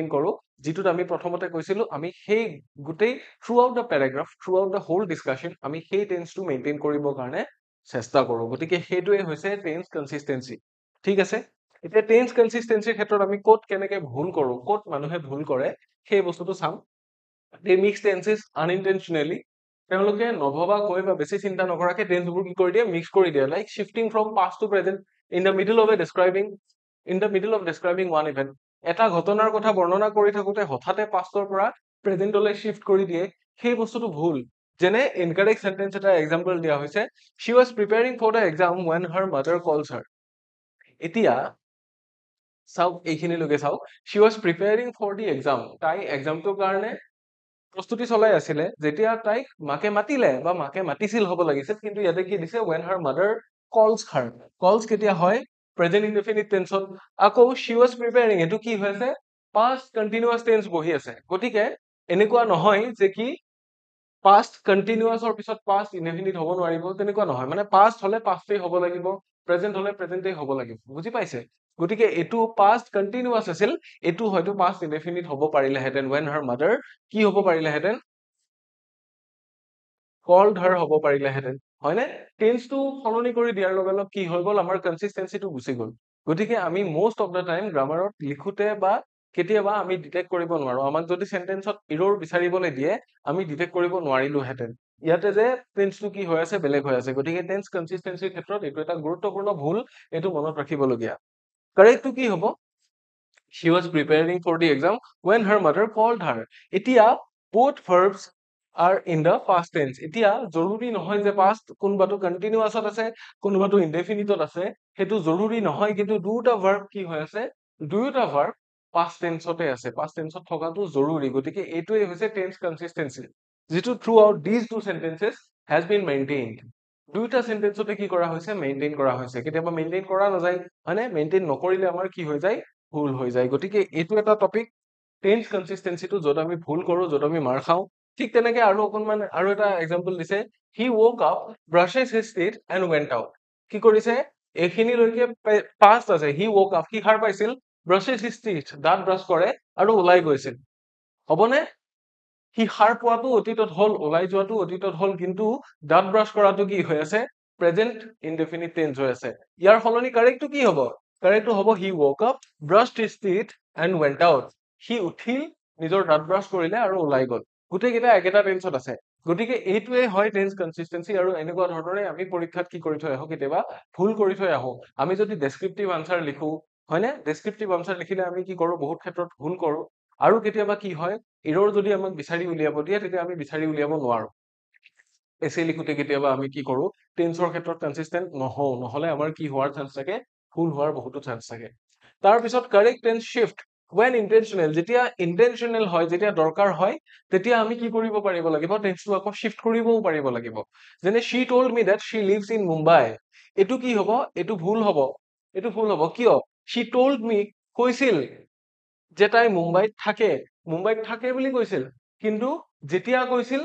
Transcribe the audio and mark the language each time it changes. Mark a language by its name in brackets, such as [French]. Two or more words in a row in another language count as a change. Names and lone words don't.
[Assamese] কৰো যেটোত আমি প্ৰথমতে কৈছিলো আমি সেই গোটেই [English] throughout the paragraph throughout the whole discussion [Assamese] আমি সেই টেন্সটো মেইনটেইন কৰিবৰ কাৰণে চেষ্টা কৰো গতিকে সেইটোৱে হৈছে [English] tense consistency [Assamese] ঠিক আছে এতিয়া [English] tense consistencyৰ [Assamese] ক্ষেত্ৰত আমি ক'ত কেনেকে ভুল কৰো ক'ত মানুহে ভুল কৰে সেই বস্তুটো চাম [English] they mix tenses unintentionally [Assamese] তেওঁলোকে নভবাকৈ বা বেছি চিন্তা নকৰাকে টেন্সবোৰ কি কৰি দিয়ে মিক্স কৰি দিয়ে লাইক [English] shifting from past to present in the middle of describing one event [Assamese] এটা ঘটনাৰ কথা বৰ্ণনা কৰি থাকোতে হঠাতে পাষ্টৰ পৰা প্ৰেজেন্টলৈ শিফট কৰি দিয়ে সেই বস্তুটো ভুল যেনে [English] incorrect sentence [Assamese] এটা এক্সাম্পল দিয়া হৈছে [English] she was preparing for the exam when her mother calls her [Assamese] এতিয়া চাওক এইখিনি লগে চাওক [English] she was preparing for the exam [Assamese] তাই এক্সামটোৰ কাৰণে প্ৰস্তুতি চলাই আছিল যেতিয়া তাইক মাকে মাতিলে বা মাকে মাতিছিল হ'ব লাগিছিল কিন্তু ইয়াতে কি দিছে [English] when her mother calls her calls [Assamese] কেতিয়া হয় [English] present indefinite tense [Assamese] আকৌ [English] she was preparing [Assamese] এটো কি হৈছে [English] past continuous tense [Assamese] বহি আছে গতিকে এনেকুৱা নহয় যে কি [English] past continuous or [Assamese] পিছত [English] past indefinite [Assamese] হ'ব নোৱাৰিব তেনেকুৱা নহয় মানে past হলে past হ'ব লাগিব present হলে present হ'ব লাগিব বুজি পাইছে গতিকে এটো [English] past continuous [Assamese] আছিল এটো হয়তো [English] past indefinite [Assamese] হ'ব পাৰিলেহেঁতেন [English] when her mother [Assamese] কি হ'ব পাৰিলেহেঁতেন [English] called her [Assamese] হ'ব পাৰিলেহেঁতেন হয়নে টেন্সটো সলনি কৰি দিয়াৰ লগে লগে কি হৈ গ'ল আমাৰ কনসিস্টেন্সিটো গুচি গ'ল গতিকে আমি [English] most of the time [Assamese] গ্ৰামাৰত লিখোতে বা কেতিয়াবা আমি ডিটেক্ট কৰিব নোৱাৰো আমাক যদি সেন্টেন্সত এৰৰ বিচাৰিবলৈ দিয়ে আমি ডিটেক্ট কৰিব নোৱাৰিলোহেঁতেন ইয়াতে যে টেন্সটো কি হৈ আছে বেলেগ হৈ আছে গতিকে টেন্স কনসিস্টেন্সিৰ ক্ষেত্ৰত এইটো এটা গুৰুত্বপূৰ্ণ ভুল এইটো মনত ৰাখিবলগীয়া কাৰেক্টটো কি হ'ব [English] she was preparing for the exam when her mother called [Assamese] her এতিয়া [English] both verbs are in the past tense [Assamese] এতিয়া জৰুৰী নহয় যে past কোনবাটো continuousত আছে কোনবাটো indefiniteত আছে হেতু জৰুৰী নহয় কিন্তু দুটা verb কি হৈ আছে দুটা verb [English] past tense [Assamese] তে আছে [English] past tense [Assamese] ত থকাটো জৰুৰী গতিকে এইটোৱে হৈছে [English] tense consistency [Assamese] যেটো [English] throughout these two sentences has been maintained [Assamese] দুটা সেন্টেন্সতে কি কৰা হৈছে মেইনটেইন কৰা হৈছে কেতিয়াবা মেইনটেইন কৰা নাযায় মানে মেইনটেইন নকৰিলে আমাৰ কি হৈ যায় ভুল হৈ যায় গতিকে এইটো এটা টপিক টেন্স কনসিস্টেন্সিটো যত আমি ভুল কৰো যত আমি মাৰ খাও ঠিক তেনেকে আৰু অকনমান আৰু এটা এক্সাম্পল দিছে [English] he woke up brushes his teeth and went out [Assamese] কি কৰিছে এইখিনি লৈকে পাষ্ট আছে [English] he woke up [Assamese] কি খাৰ পাইছিল [English] brushes his teeth [Assamese] দাঁত ব্ৰাছ কৰে আৰু ওলাই গৈছিল হবনে হি খাৰ পোৱাটো অতীতত হল ওলাই যোৱাটো অতীতত হল কিন্তু দাঁত ব্ৰাছ কৰাটো কি হৈ আছে [English] present indefinite tense [Assamese] হৈ আছে ইয়াৰ সলনি কাৰেক্টটো কি হ'ব কাৰেক্টটো হ'ব [English] he woke up brushed his teeth and went out [Assamese] হি উঠিল নিজৰ দাঁত ব্ৰাছ কৰিলে আৰু ওলাই গ'ল গুটেইকেইটা একেটা টেন্সত আছে গতিকে এইটোৱে হয় টেন্স কনসিস্টেন্সি আৰু এনেকুৱা ধৰণৰে আমি পৰীক্ষাত কি কৰি থৈ আহো কেতিয়াবা ভুল কৰি থৈ আহো আমি যদি [English] descriptive answer [Assamese] লিখো হয়নে [English] descriptive answer [Assamese] লিখিলে আমি কি কৰো বহুত ক্ষেত্ৰত ভুল কৰো আৰু কেতিয়াবা কি হয় এৰৰ যদি আমাক বিচাৰি উলিয়াব দিয়ে তেতিয়া আমি বিচাৰি উলিয়াব নোৱাৰো এছে লিখোতে কেতিয়াবা আমি কি কৰো টেন্সৰ ক্ষেত্ৰত কনসিস্টেন্ট নহও নহলে আমাৰ কি হোৱাৰ চান্স থাকে ভুল হোৱাৰ বহুতো চান্স থাকে তাৰ পিছত [English] correct tense shift when intentional [Assamese] যেতিয়া intentional হয় যেতিয়া দৰকাৰ হয় তেতিয়া আমি কি কৰিব পাৰিব লাগিব টেন্সটো আকৌ শিফট কৰিবও পাৰিব লাগিব যেনে [English] she told me that she lives in Mumbai [Assamese] এটো কি হ'ব এটো ভুল হ'ব কিয় [English] she told me [Assamese] কৈছিল যে তাই মুম্বাইত থাকে বুলি কৈছিল কিন্তু যেতিয়া কৈছিল